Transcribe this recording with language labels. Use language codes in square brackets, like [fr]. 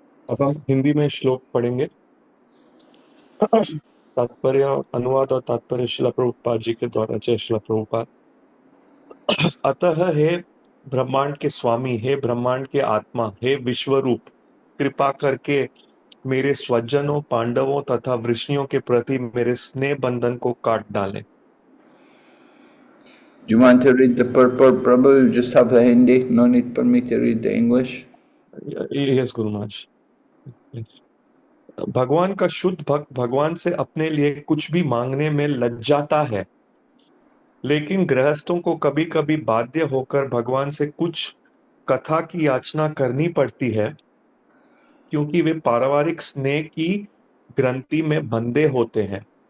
[hi] अब हम हिंदी में श्लोक पढ़ेंगे। तात्पर्य अनुवाद और तात्पर्य श्रील प्रभुपाद जी के द्वारा। जय श्रील प्रभुपाद। अतः हे ब्रह्मांड के स्वामी, हे ब्रह्मांड के आत्मा, हे विश्वरूप, कृपा करके मेरे स्वजनों, पांडवों तथा वृष्णियों के प्रति मेरे स्नेह बंधन को काट डालें। [en] Do you want to read the purport, Prabhu? You just have the Hindi. No need for me to read the English. [hi] Yes Guru Maharaj. भगवान का शुद्ध भक्त भगवान से अपने लिए कुछ भी मांगने में लज्जाता है, लेकिन गृहस्थों को कभी कभी बाध्य होकर भगवान से कुछ कथा की याचना करनी पड़ती है, क्योंकि वे पारिवारिक स्नेह की ग्रंथि में बंधे होते हैं।